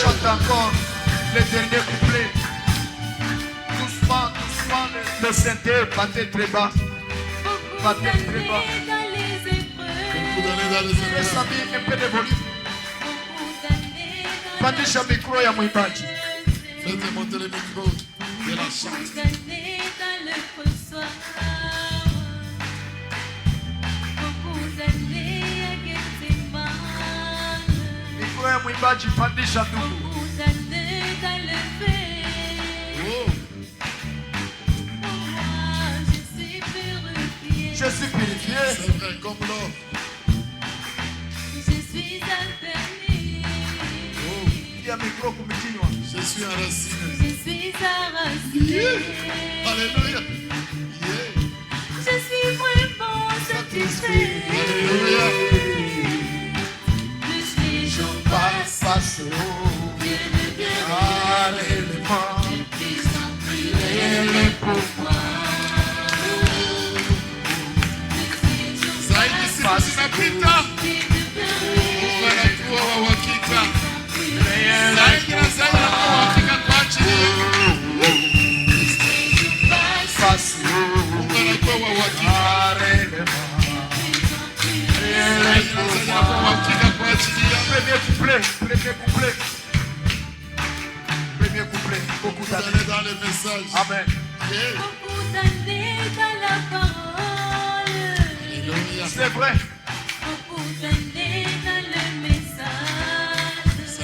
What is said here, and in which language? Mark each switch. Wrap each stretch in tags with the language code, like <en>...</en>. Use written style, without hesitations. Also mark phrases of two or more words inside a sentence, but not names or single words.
<fr>encore le dernier couplet. Doucement, doucement, le synthé, battez très bas. Beaucoup Battez très bas. d'années dans les Beaucoup épreuves. d'années dans les Laisse épreuves. un peu de volume. Beaucoup d'années dans</fr> <sw>Pandisha micro ya mwimbaji.</sw> <fr>Faites monter le micro de la chante. beaucoup d'années dans le pressoir. Beaucoup d'années à Gethsemane.</fr> <sw>Micro ya mwimbaji pandisha ndugu.</sw> <fr>Beaucoup d'années dans le fait. Oh, Pour moi, je suis purifiée. Je suis purifié. c'est vrai, comme l'or. Je suis affermie. Oh, Il y a micro kumikinywa. je suis enraciné. Je suis enracinée. Alléluia. Yeah. Je suis vraiment satisfait. Alléluia. Plus les jours passent, Passe Dieu devient l'élément. de plus en plus Elle réel est pour moi. Plus les jours</fr> <sw>Zaidi siku zinapita, wanakuwa wa uhakika. Zaidi na zaidi wanakuwa wa uhakika kwa ajili yetu.</sw> <fr>Passe</fr> <sw>Mungu anakuwa wa uhakika.</sw> <fr>l'élément. Elle est</fr> <sw>Zaidi na</sw> <fr>pour</fr> <sw>zaidi anakuwa wa</sw> <fr>moi.</fr> <sw>uhakika kwa ajili yetu.</sw> <fr>Premier couplet, premier couplet. Premier couplet, beaucoup Vous d'années. allez dans le message. Amen. Yeah. Beaucoup d'années dans la parole. Alléluia. C'est vrai, Beaucoup d'années dans le message.</fr>